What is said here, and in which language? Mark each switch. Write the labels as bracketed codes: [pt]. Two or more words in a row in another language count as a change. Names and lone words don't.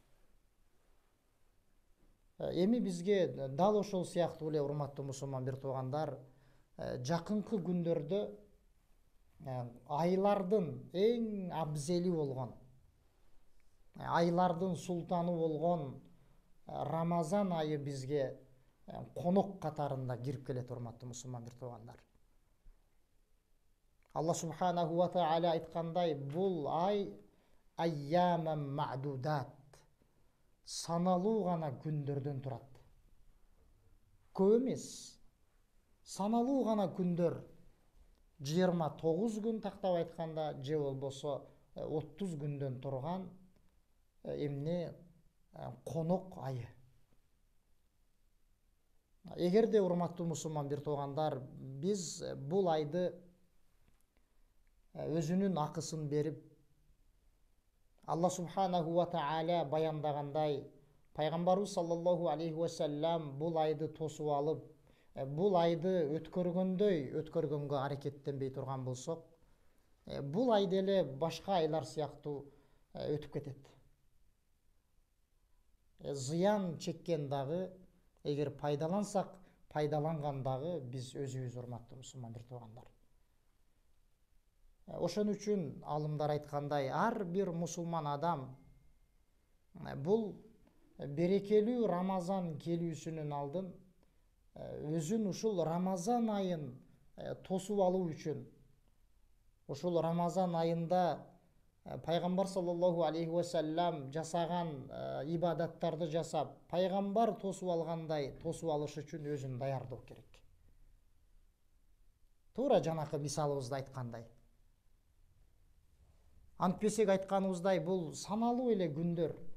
[ky] Эми бизге дал ошол сыяктуу эле, урматтуу мусулман бир туугандар, жакынкы күндөрдө айлардын эң абзели болгон, айлардын султаны болгон Рамазан айы бизге конок катарында кирип келет, урматтуу мусулман бир туугандар. Алла [ar] سبحانه وتعالى [ky] айткандай, бул ай [ar] أياما معدودات, [ky] саналуу гана күндөрдөн турат. Көп эмес, саналуу гана күндөр, 29 күн тактап айтканда, же болбосо 30 күндөн турган эмне конок айы. Эгерде урматтуу мусулман бир туугандар, биз бул айды өзүнүн акысын берип, Алла [ar] سبحانه وتعالى [ky] баяндагандай, пайгамбарыбыз [ar] صلى الله عليه وسلم [ky] бул айды тосуп алып, бул айды өткөргөнгө аракеттенбей турган болсок, бул ай деле башка айлар сыяктуу өтүп кетет. Зыян чеккен дагы, эгер пайдалансак, пайдаланган дагы биз өзүбүз, урматтуу мусулман бир туугандар. Ошон үчүн алымдар айткандай, ар бир мусулман адам бул берекелүү Рамазан келүүсүнүн алдын өзүн ушул Рамазан айын тосуп алуу үчүн, ушул Рамазан айында пайгамбар [ar] صلى الله عليه وسلم [ky] жасаган ибадаттарды жасап, пайгамбар тосуп алгандай тосуп алыш үчүн өзүн даярдоо керек. Туура жанакы мисалыбызда айткандай. Антпесек айтканыбыздай, бул саналуу эле күндөр.